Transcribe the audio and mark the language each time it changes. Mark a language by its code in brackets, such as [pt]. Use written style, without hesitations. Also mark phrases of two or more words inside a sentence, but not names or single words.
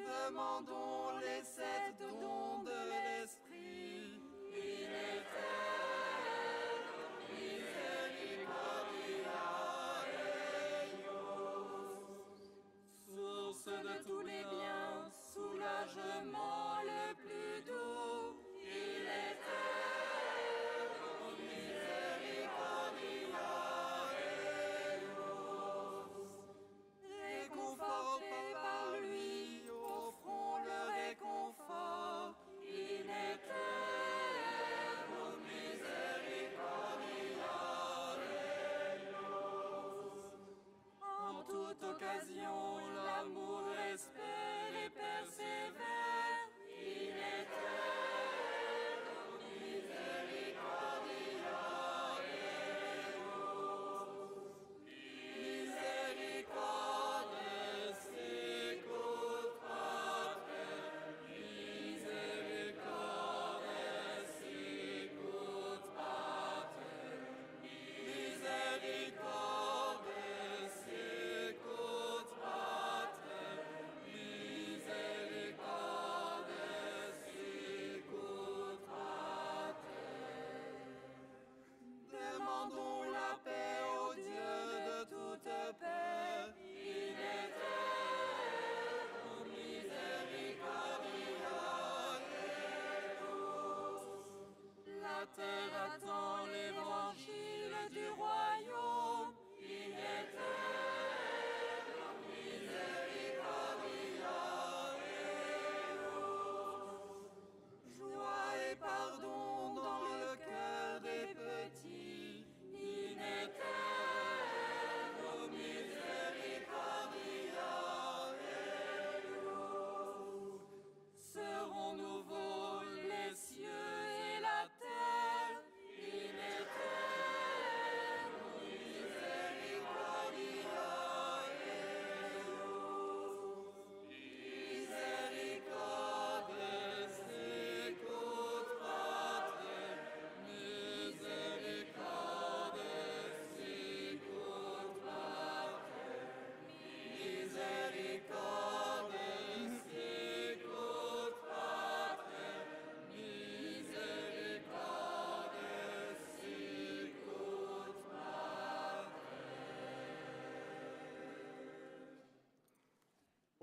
[fr] demandons les 7 dons de l'Esprit. [la] In eterno misericordia eius. [fr] Source de tous les biens, soulagement le plus doux. [la] In eterno misericordia eius. [fr] Réconfortés par lui, offrons le réconfort. [la] In eterno misericordia eius. [fr] En toute occasion, l'amour espère et persévère. [la] In eterno misericordia eius. Misericordes sicut pater, misericordes sicut pater, misericordes sicut pater, misericordes sicut pater. [fr] Demandons la paix au Dieu de toute paix. [la] In eterno misericordia eius. [fr] La terre attend l'évangile du royaume. [la] In eterno misericordia eius. [fr] Joie et pardon dans le cœur des petits. [la] In eterno misericordia eius. [fr] Seront nouveaux les cieux et la terre. [la] In eterno misericordia eius. Misericordes sicut pater, misericordes sicut pater, misericordes sicut pater, misericordes sicut pater.